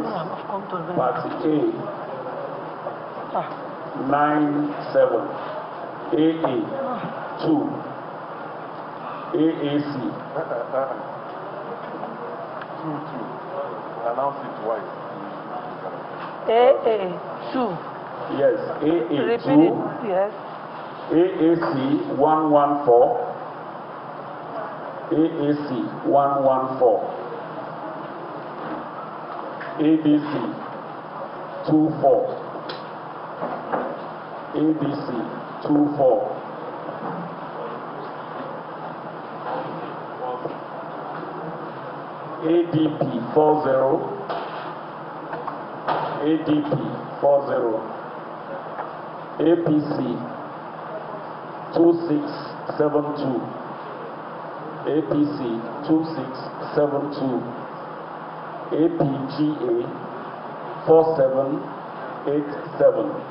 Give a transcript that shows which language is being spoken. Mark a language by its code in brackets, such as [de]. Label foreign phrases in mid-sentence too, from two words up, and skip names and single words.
[en] Party A 97, AA 2, AAC. Announce it twice. AA 2. Yes, AA 2. Repeat it, yes. AAC 114. AAC 114. ABC 24. ABC 24. ADP 40. ADP 40. APC 2672. APC 2672. APGA 4787.